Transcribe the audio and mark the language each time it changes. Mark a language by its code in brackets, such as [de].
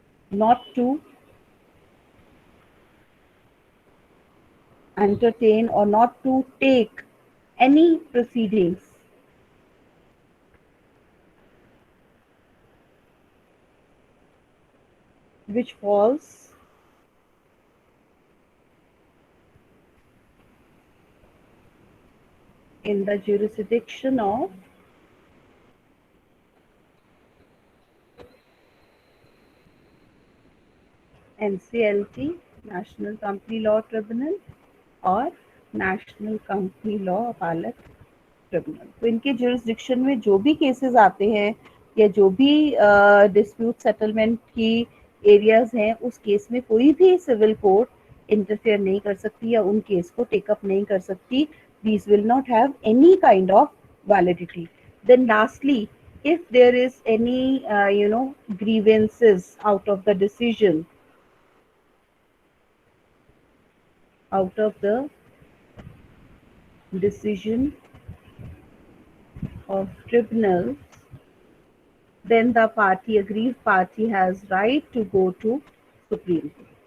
[en] not to entertain or not to take any proceedings which falls in the jurisdiction of NCLT, National Company Law Tribunal, और national company law अपालत tribunal. [hi] तो इनके jurisdiction में जो भी cases आते हैं या जो भी डिस्प्यूट सेटलमेंट की एरियाज हैं, उस केस में कोई भी सिविल कोर्ट इंटरफेयर नहीं कर सकती या उन केस को टेकअप नहीं कर सकती. [en] These will not have any kind of validity. Then lastly, if there is any grievances out of the decision of tribunals, then the aggrieved party has right to go to Supreme Court.